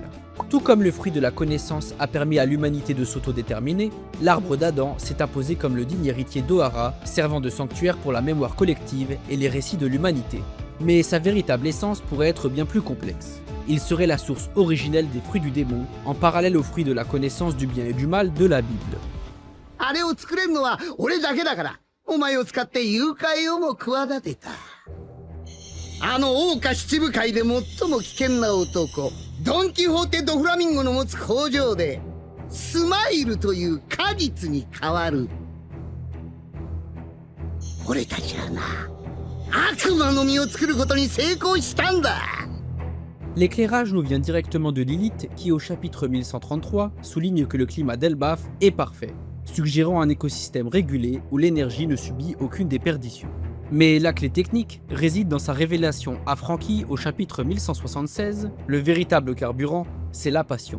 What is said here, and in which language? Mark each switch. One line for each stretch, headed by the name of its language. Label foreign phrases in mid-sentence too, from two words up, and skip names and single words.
French: Tout comme le fruit de la connaissance a permis à l'humanité de s'autodéterminer, l'arbre d'Adam s'est imposé comme le digne héritier d'Ohara, servant de sanctuaire pour la mémoire collective et les récits de l'humanité. Mais sa véritable essence pourrait être bien plus complexe. Il serait la source originelle des fruits du démon, en parallèle aux fruits de la connaissance du bien et du mal de la Bible.
Japanese: あれを作れるのは俺だけだから、お前を使って誘拐をも企てた。あの桜花七部会で最も危険な男、ドン・キホーテ・ド・フラミンゴの持つ工場で、スマイルという果実に変わる。俺たちはな、悪魔の実を作ることに成功したんだ。
French: L'éclairage nous vient directement de Lilith qui, au chapitre 1133, souligne que le climat d'Elbaf est parfait, suggérant un écosystème régulé où l'énergie ne subit aucune déperdition. Mais la clé technique réside dans sa révélation à Franky au chapitre 1176, le véritable carburant, c'est la passion.